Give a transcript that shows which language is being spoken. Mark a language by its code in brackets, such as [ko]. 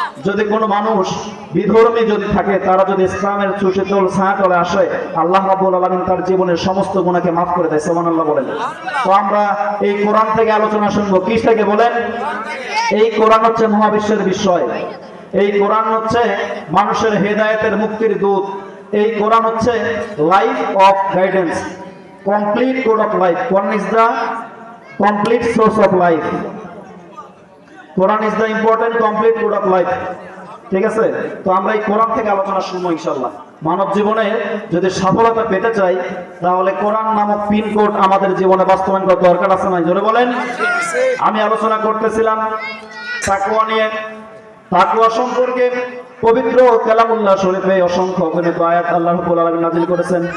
[bn] যদি কোনো মানুষ বিধর্মী যদি থাকে, তারা যদি ইসলামের সুশীতল ছায়াতলে আসে, আল্লাহ রাব্বুল আলামিন তার জীবনের সমস্ত গুনাহকে মাফ করে দেয়। সুবহানাল্লাহ বলেন। তো আমরা এই কোরআন থেকে আলোচনা শুনবো, কি থেকে বলেন? এই কোরআন হচ্ছে মহাবিশ্বের বিষয়, এই কোরআন হচ্ছে মানুষের হেদায়েতের মুক্তির দূত, এই কোরআন হচ্ছে [en] Life of guidance, complete code of life. Quran is the complete source of life. Quran is the important complete code of life. [bn] ঠিক আছে? তো আমরা এই কোরআন থেকে আলোচনা শুনবো ইনশাআল্লাহ। মানব জীবনে যদি সফলতা পেতে চাই, তাহলে কোরআন নামক পিন কোড আমাদের জীবনে বাস্তবায়ন করার দরকার আছে না? জোরে বলেন। আমি আলোচনা করতেছিলাম তাকওয়া নিয়ে। তাকওয়া সম্পর্কে পবিত্র কালামুল্লাহ শরীফে অসংখ্য অগণিত আয়াত আল্লাহ রাব্বুল আলামিন নাযিল করেছেন।